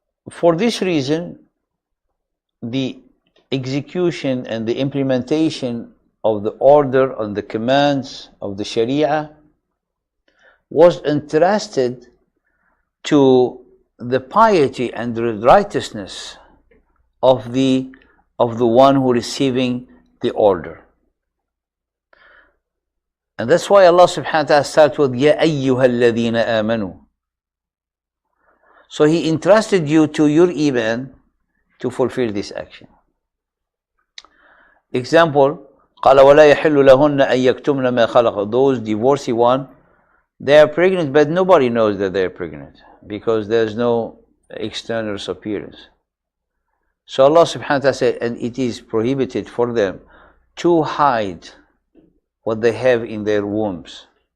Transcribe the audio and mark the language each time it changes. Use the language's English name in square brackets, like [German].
[English] For this reason, the execution and the implementation of the order and the commands of the Sharia was entrusted to the piety and the righteousness of the one who receiving the order. And that's why Allah subhanahu wa ta'ala starts with [Arabic] Ya ayyuha alladhina amanu. [English] So He entrusted you to your iman to fulfill this action. [Arabic] Example, قال ولا يحل لهن أن يكتمن ما خلق. [English] Those divorcee one, they are pregnant, but nobody knows that they are pregnant because there's no external appearance. So Allah subhanahu wa ta'ala said, and it is prohibited for them to hide what they have in their wombs.